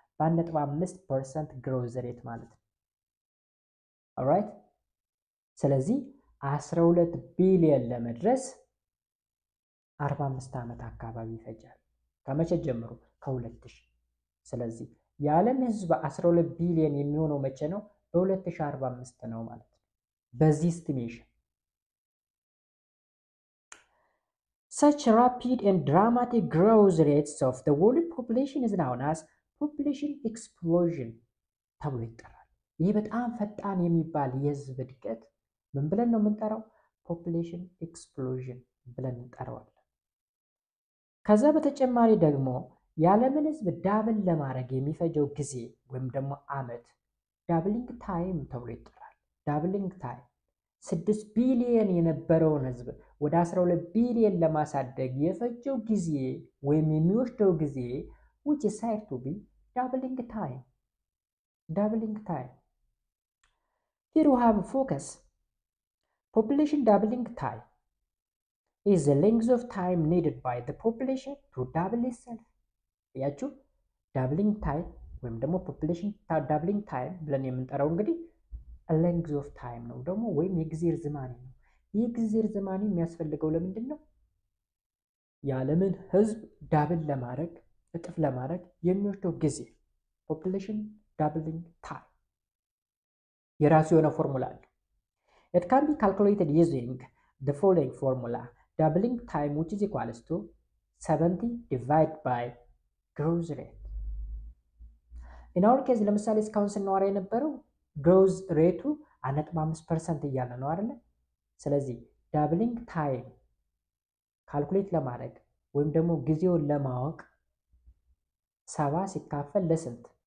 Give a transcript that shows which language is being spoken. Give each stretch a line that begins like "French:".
Amharic: በ1.5% ግሮዝ ሬት ማለት ነው። ኦልራይት ስለዚህ 12 ቢሊዮን ለመድረስ 45 ዓመት አካባቢ ይፈጃል። ከመቼ ጀምሮ? ከ2000። ስለዚህ የዓለም ህዝብ 12 ቢሊዮን የሚሆነው መቼ ነው? በ2045 ነው ማለት ነው በዚህ estimation.
English: Such rapid and dramatic growth rates of the world population is known as population explosion
Amharic: ተብሎ ይጠራል። ይህ በጣም ፈጣን የሚባል የህዝብ እድገት ምን ብለን ነው የምንጠራው? population explosion ብለን እንጠራዋለን። ከዛ በተጨማሪ ደግሞ የዓለምን ህዝብ ዳብል ለማድረግ የሚፈጀው ጊዜ ወይም ደግሞ አመት ዳብሊንግ ታይም ተብሎ ይጠራል። ዳብሊንግ ታይም 6 ቢሊዮን የነበረውን ህዝብ ወደ 12 ቢሊዮን ለማሳደግ የፈጀው ጊዜ ወይም የሚወስደው ጊዜ
English: which is said to be doubling time. Doubling time. Here we have a focus. Population doubling time is the length of time needed by the population to double itself.
Amharic: ያችሁ doubling time ወይም ደግሞ population doubling time ብለን የምንጠራው እንግዲህ
English: length of time
Amharic: ነው ደግሞ ወይም የጊዜ ርዝማኔ ነው። ይህ ጊዜ ርዝማኔ የሚያስፈልገው ለምንድን ነው? የዓለምን ህዝብ ዳብል ለማድረግ እጥፍ ለማድረግ የሚወስደው ጊዜ population doubling time የራሱ የሆነ ፎርሙላ አለ።
English: It can be calculated using the following formula. Doubling time which is equals to 70 divided by growth rate. In our case
Amharic: ለምሳሌ እስካሁን ስናወራ የነበረው growth ሬቱ 1.5% እያለ ነው አይደል? ስለዚህ doubling time ካልኩሌት ለማድረግ ወይም ደግሞ ጊዜውን ለማወቅ 70 ሲካፈል ለስንት?